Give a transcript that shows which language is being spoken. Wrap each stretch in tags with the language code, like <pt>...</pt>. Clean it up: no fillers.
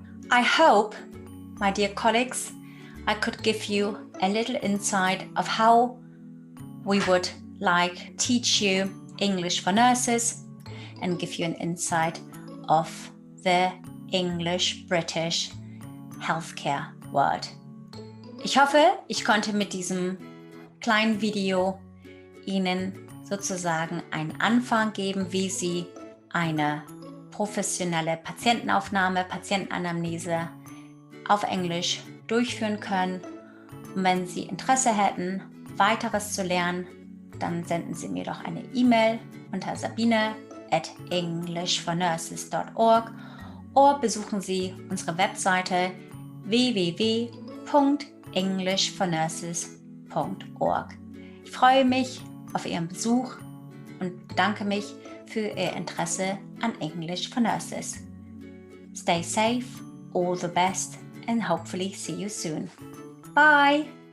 <en>I hope, my dear colleagues, I could give you a little insight of how we would like teach you English for nurses and give you an insight of the English-British Healthcare World.</en> <de>Ich hoffe, ich konnte mit diesem kleinen Video Ihnen sozusagen einen Anfang geben, wie Sie eine professionelle Patientenaufnahme, Patientenanamnese auf Englisch durchführen können. Und wenn Sie Interesse hätten, weiteres zu lernen, dann senden Sie mir doch eine E-Mail unter sabine@englishfornurses.org oder besuchen Sie unsere Webseite www.englishfornurses.org. Ich freue mich auf Ihren Besuch und bedanke mich für Ihr Interesse an English for Nurses.</de> <en>Stay safe, all the best, and hopefully see you soon. Bye!</en>